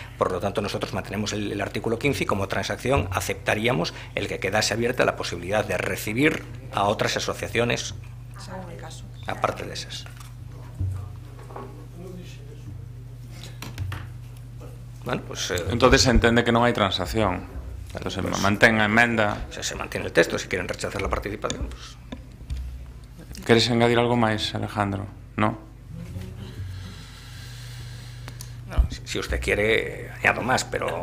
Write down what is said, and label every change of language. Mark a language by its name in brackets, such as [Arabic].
[Spanish] Por lo tanto, nosotros mantenemos el artículo 15 y como transacción aceptaríamos el que quedase abierta la posibilidad de recibir a otras asociaciones aparte de esas. Bueno, pues, [Galician] entonces se entende que non hai transacción. Entonces pues, mantén a emenda. [Spanish] Se mantiene el texto. Si quieren rechazar la participación, pues... [Galician] ¿Queres añadir algo máis, Alejandro? [Spanish] ¿No? No, si usted quiere, añado más, pero...